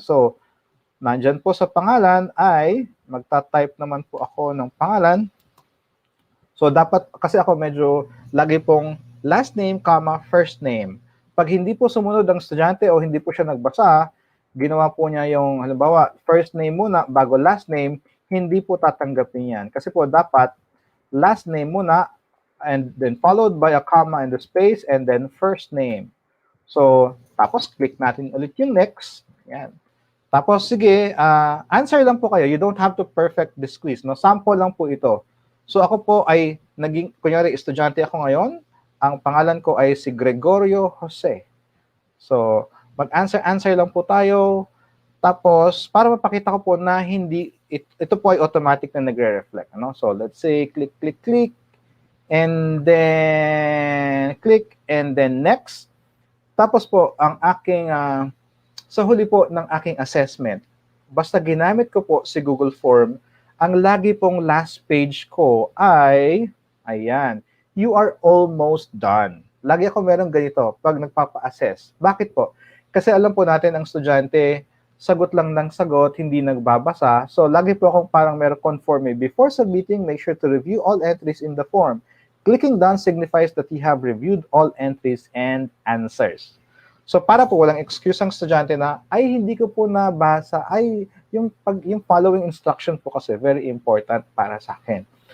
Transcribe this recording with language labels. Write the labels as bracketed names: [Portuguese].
[Filipino] So, nandyan po sa pangalan ay, magta-type naman po ako ng pangalan. So, dapat, kasi ako medyo lagi pong last name, comma, first name. Pag hindi po sumunod ang estudyante o hindi po siya nagbasa, ginawa po niya yung, halimbawa, first name muna bago last name, hindi po tatanggapin yan. Kasi po, dapat [English] last name [Filipino] muna [English] and then followed by a comma and the space and then first name. [Filipino] So, tapos click natin ulit yung next. Yan. Tapos, sige, answer lang po kayo. [English] You don't have to perfect this quiz. [Filipino] No? Sample lang po ito. So, ako po ay naging, kunyari, estudyante ako ngayon. Ang pangalan ko ay si Gregorio Jose. So, mag-answer lang po tayo. Tapos, para mapakita ko po na hindi, ito po ay automatic na nagre-reflect. Ano? [English] So, let's say, click, click, click. And then, click, and then next. [Filipino] Tapos po, ang aking, sa huli po ng aking assessment, basta ginamit ko po si Google Form, ang lagi pong last page ko ay, ayan, [English] you are almost done. [Filipino] Lagi ako meron ganito pag nagpapa-assess. Bakit po? Kasi alam po natin ang estudyante, sagot lang ng sagot, hindi nagbabasa. So, lagi po akong parang meron conforme. [English] Before submitting, make sure to review all entries in the form. Clicking done signifies that you have reviewed all entries and answers. [Filipino] So para po walang excuse ang estudyante na ay hindi ko po nabasa, ay yung following instruction po kasi [English] very important [Filipino] para sa akin.